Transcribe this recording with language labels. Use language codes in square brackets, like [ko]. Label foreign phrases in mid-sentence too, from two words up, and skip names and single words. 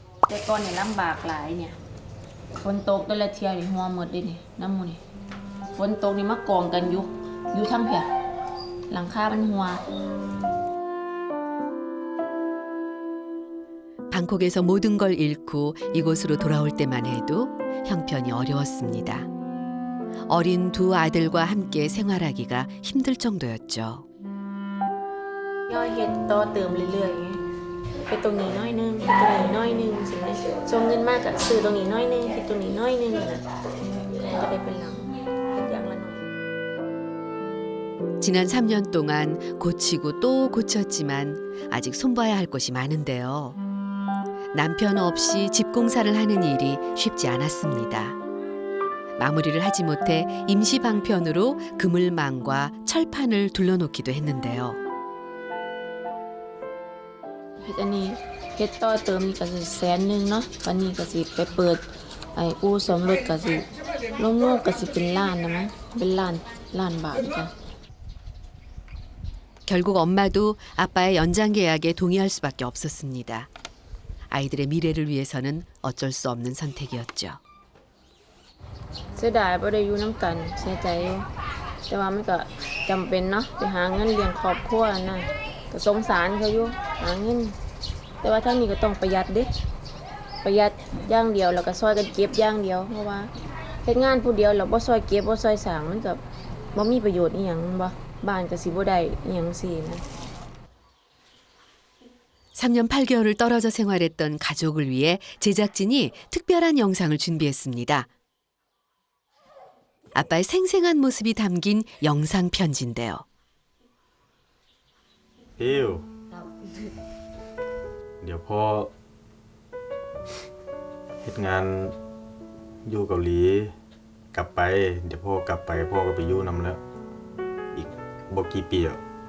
[tts] แต่ก่อนเนี่ยลำบากหลายเนี่ยฝนตกแต่ละเที่ยนี่หัวหมดเด้นี่น้ำหมูนี่ฝนตกนี่มากองกันอยู่ทั้งเพียหลังคามันหัว [ko] 방콕에서 모든 걸 잃고 이곳으로 돌아올 때만 해도 형편이 어려웠습니다. 어린 두 아들과 함께 생활하기가 힘들 정도였죠. [tts] ย่อยเฮ็ดต่อเติมเรื่อยๆไงไปตรงนี้น้อยนึงไปตรงนี้น้อยนึงใช่ไหมส่งเงินมากกับซื้อตรงนี้น้อยนึงเฮ็ดตรงนี้น้อยนึงนะก็ได้เป็นหลังเฮ็ดอย่างละน้อย [ko] 지난 3년 동안 고치고 또 고쳤지만 아직 손봐야 할 것이 많은데요. 남편 없이 집 공사를 하는 일이 쉽지 않았습니다. 마무리를 하지 못해 임시 방편으로 그물망과 철판을 둘러놓기도 했는데요. [tts] เฮ็ดอันนี้เฮ็ดต่อเติมนี่ก็สิ100,000เนาะวันนี้ก็สิไปเปิดไอ้อู่ซ่อมรถก็สิรวมๆก็สิเป็นล้านนะมั้งเป็นล้านบาทจ้ะ [ko] 결국 엄마도 아빠의 연장 계약에 동의할 수밖에 없었습니다. 아이들의 미래를 위해서는 어쩔 수 없는 선택이었죠. [tts] เสียดายบ่ได้อยู่นำกันเสียใจอยู่แต่ว่ามันก็จำเป็นเนาะไปหาเงินเลี้ยงครอบครัวน่ะก็สงสารเขาอยู่หาเงินแต่ว่าทางนี้ก็ต้องประหยัดเด้ประหยัดอย่างเดียวแล้วก็ซอยกันเก็บอย่างเดียวเพราะว่าเฮ็ดงานผู้เดียวแล้วบ่ซอยเก็บบ่ซอยสร้างมันก็บ่มีประโยชน์อีหยังบ่บ้านก็สิบ่ได้อีหยังซี่นะ [ko] 3년 8개월을 떨어져 생활했던 가족을 위해 제작진이 특별한 영상을 준비했습니다. 아빠의 생생한 모습이 담긴 영상 편지인데요. [tts] พิวเดี๋ยวพ่อเฮ็ดงานอยู่เกาหลีกลับไปเดี๋ยวพ่อกลับไปพ่อก็ไปอยู่นำแล้วอีกบ่กี่ปีอ่ะ